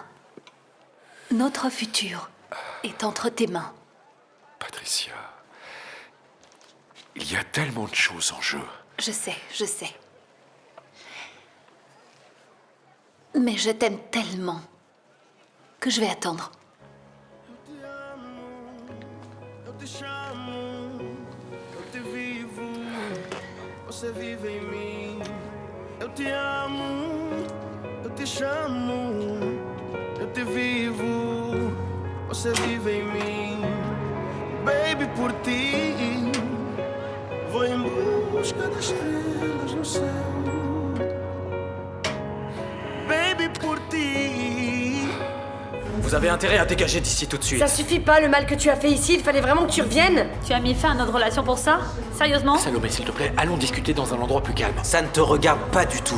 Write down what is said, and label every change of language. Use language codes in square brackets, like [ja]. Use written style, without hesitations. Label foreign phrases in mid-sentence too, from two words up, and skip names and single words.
[fr] Notre futur est entre tes mains. Patricia, il y a tellement de choses en jeu. Je sais. Mais je t'aime tellement que je vais attendre. [pt] Você vive em mim. Eu te amo, eu te chamo, eu te vivo. Você vive em mim, baby, por ti. Vou em busca das estrelas no céu, baby, pour ti. [fr] Vous avez intérêt à dégager d'ici tout de suite. Ça suffit pas le mal que tu as fait ici, il fallait vraiment que tu reviennes. Tu as mis fin à notre relation pour ça? Sérieusement? Salomé, s'il te plaît, allons discuter dans un endroit plus calme. Ça ne te regarde pas du tout.